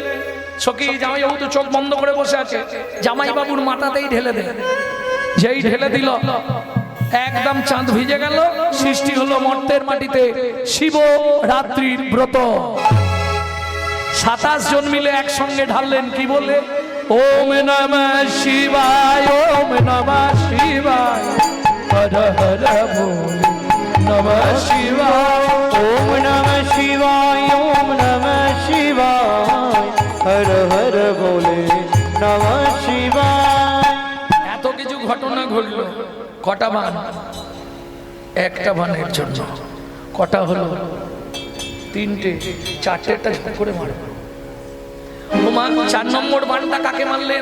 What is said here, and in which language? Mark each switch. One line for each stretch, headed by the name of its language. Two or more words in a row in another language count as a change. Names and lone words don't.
Bangla: সখী জামাই বাবু তো চোখ বন্ধ করে বসে আছে। জামাই বাবুর মাথাতেই ঢেলে দেয়। যেই ঢেলে দিল, একদম চাঁদ ভিজে গেল। সৃষ্টি হলো মর্তের মাটিতে শিব রাত্রির ব্রত। 27 জন মিলে একসঙ্গে ঢাললেন। কি বলে?
Sanskrit: ওম নমঃ শিবায়, ওম নমঃ শিবায়, হর হর বল নমঃ শিবায়, ওম নমঃ শিবায়, ওম নমঃ শিবায়, হর হর বলে নমঃ শিবায়।
Bangla: এত কিছু ঘটনা ধরলো কটা বান? একটা বানের জন্য কটা হলো? তিনটে, চারটেটা ঝুঁক করে মারবে। চার নম্বর বানটা কাকে মারলেন?